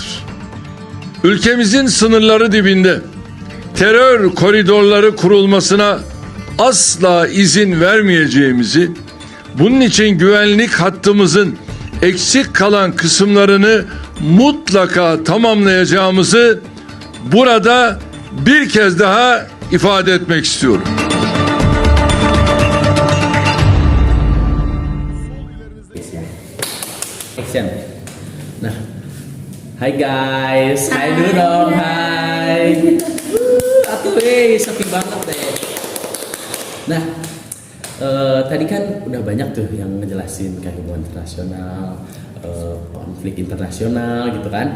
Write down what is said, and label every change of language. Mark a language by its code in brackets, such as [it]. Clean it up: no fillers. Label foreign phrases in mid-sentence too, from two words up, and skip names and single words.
[tr] Ülkemizin sınırları dibinde terör koridorları kurulmasına asla izin vermeyeceğimizi, bunun için güvenlik hattımızın eksik kalan kısımlarını mutlaka tamamlayacağımızı burada bir kez daha ifade etmek istiyorum. [id] Action. Nah, hai guys, hai dulu dong, hai. Atuh, sepi banget deh. Nah, tadi kan udah banyak tuh yang ngejelasin kayak hubungan internasional, konflik internasional gitu kan.